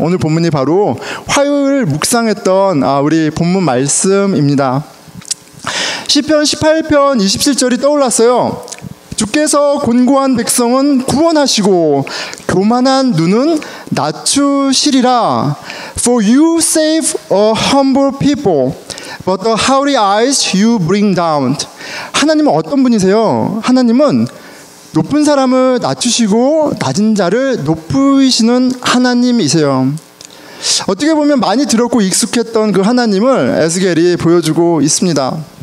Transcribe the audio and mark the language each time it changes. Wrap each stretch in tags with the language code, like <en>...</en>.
<ko>오늘 본문이 바로 화요일 묵상했던 우리 본문 말씀입니다. 시편 18편 27절이 떠올랐어요. 주께서 곤고한 백성은 구원하시고 교만한 눈은 낮추시리라.</ko> <en>For you save a humble people, but the haughty eyes you bring down.</en> <ko>하나님은 어떤 분이세요? 하나님은 높은 사람을 낮추시고 낮은 자를 높이시는 하나님이세요. 어떻게 보면 많이 들었고 익숙했던 그 하나님을 에스겔이 보여주고 있습니다.</ko>